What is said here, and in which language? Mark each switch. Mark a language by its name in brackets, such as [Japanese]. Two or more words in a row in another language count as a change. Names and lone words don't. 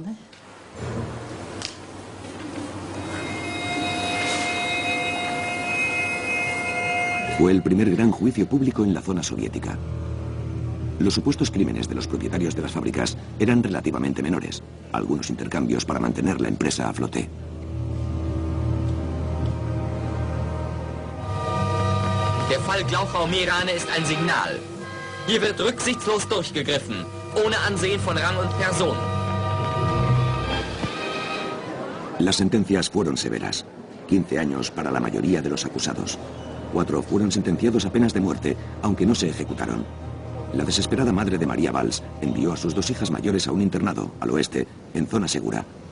[Spanish] Fue el primer gran juicio público en la zona soviética. Los supuestos crímenes de los propietarios de las fábricas eran relativamente menores, algunos intercambios para mantener la empresa a flote. [German] Der Fall Glauchau-Meerane ist ein Signal. Hier wird rücksichtslos durchgegriffen, ohne Ansehen von Rang und Person. [Spanish] Las sentencias fueron severas. 15 años para la mayoría de los acusados. 4 fueron sentenciados a penas de muerte, aunque no se ejecutaron. La desesperada madre de María Valls envió a sus 2 hijas mayores a un internado, al oeste, en zona segura.